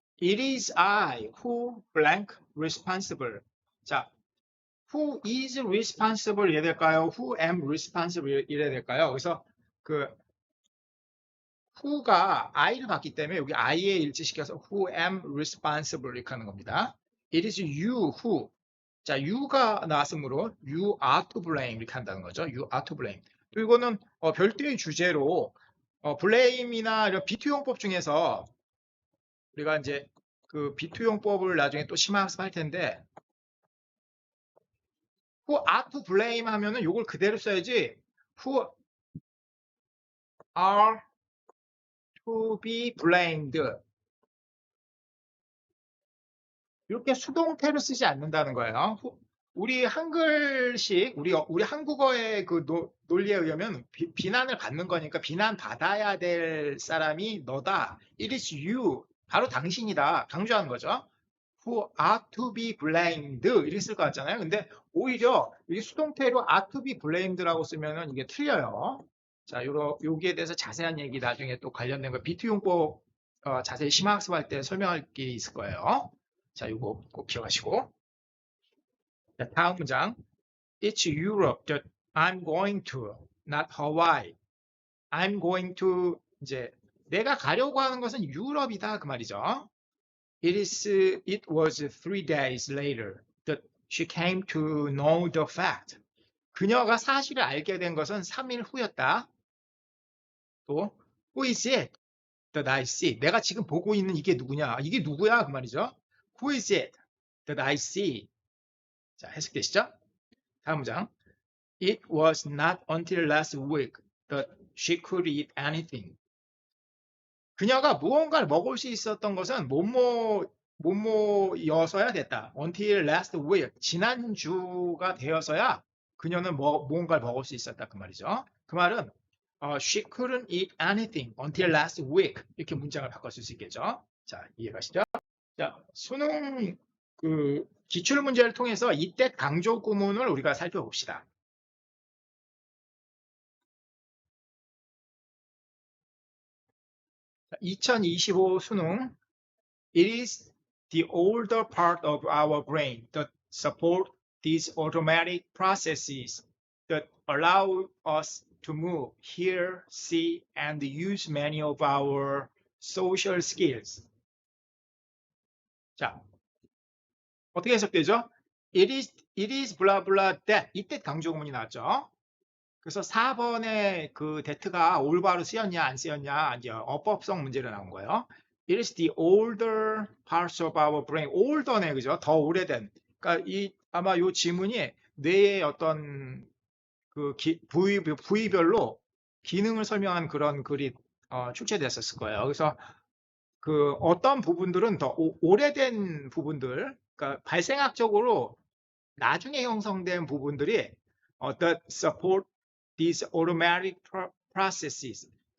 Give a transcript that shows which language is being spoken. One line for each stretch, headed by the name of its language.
English: It is I who blank responsible.
Korean: 자,
English: who is responsible
Korean: 이래야 될까요?
English: Who am responsible
Korean: 이래야 될까요? 그래서 그 who가 I를 받기 때문에 여기 I에 일치시켜서
English: who am responsible
Korean: 이렇게 하는 겁니다.
English: It is you who. 자, you가 나왔으므로 you are to blame
Korean: 이렇게 한다는 거죠.
English: You are to blame.
Korean: 또 이거는 별도의 주제로 blame이나 이런 비투용법 중에서 우리가 이제 그 비투용법을 나중에 또 심화학습할 텐데
English: who are to blame
Korean: 하면은 요걸 그대로 써야지
English: who are to be blamed
Korean: 이렇게 수동태로 쓰지 않는다는 거예요. 우리 한글식, 우리 한국어의 그 논리에 의하면 비난을 받는 거니까 비난받아야 될 사람이 너다.
English: It is you.
Korean: 바로 당신이다. 강조하는 거죠.
English: who are to be blamed
Korean: 이렇게 쓸 것 같잖아요. 근데 오히려 이 수동태로
English: are to be blamed
Korean: 라고 쓰면은 이게 틀려요. 자, 여기에 대해서 자세한 얘기 나중에 또 관련된 거 비트 용법 자세히 심화학습할 때 설명할 게 있을 거예요. 자, 이거 꼭 기억하시고. 자, 다음 문장.
English: It's Europe that I'm going to, not Hawaii. I'm going to
Korean: 이제 내가 가려고 하는 것은 유럽이다 그 말이죠.
English: It was 3 days later that she came to know the fact.
Korean: 그녀가 사실을 알게 된 것은 3일 후였다.
English: 또 Who is it that I see?
Korean: 내가 지금 보고 있는 이게 누구냐? 이게 누구야? 그 말이죠.
English: Who is it that I see?
Korean: 자, 해석되시죠? 다음 문장.
English: It was not until last week that she could eat anything.
Korean: 그녀가 무언가를 먹을 수 있었던 것은 뭐뭐여서야 됐다.
English: Until last week.
Korean: 지난주가 되어서야 그녀는 무언가를 먹을 수 있었다. 그 말이죠. 그 말은
English: she couldn't eat anything until last week.
Korean: 이렇게 문장을 바꿔 쓸 수 있겠죠. 자, 이해가시죠? 자, 수능 기출 문제를 통해서 이때 강조 구문을 우리가 살펴봅시다. 2025 수능.
English: It is the older part of our brain that support these automatic processes that allow us to move, hear, see, and use many of our social skills.
Korean: 자, 어떻게 해석되죠?
English: It is blah blah that.
Korean: 이때 강조 구문이 나왔죠. 그래서 4번에 그 that가 올바로 쓰였냐 안 쓰였냐 이제 어법성 문제로 나온 거예요.
English: It is the older parts of our brain.
Korean: older네 그죠? 더 오래된. 그러니까 아마 이 지문이 뇌의 어떤 그 부위별로 기능을 설명한 그런 글이 출제됐었을 거예요. 그래서 그 어떤 부분들은 더 오래된 부분들, 그러니까 발생학적으로 나중에 형성된 부분들이
English: that support these automatic processes.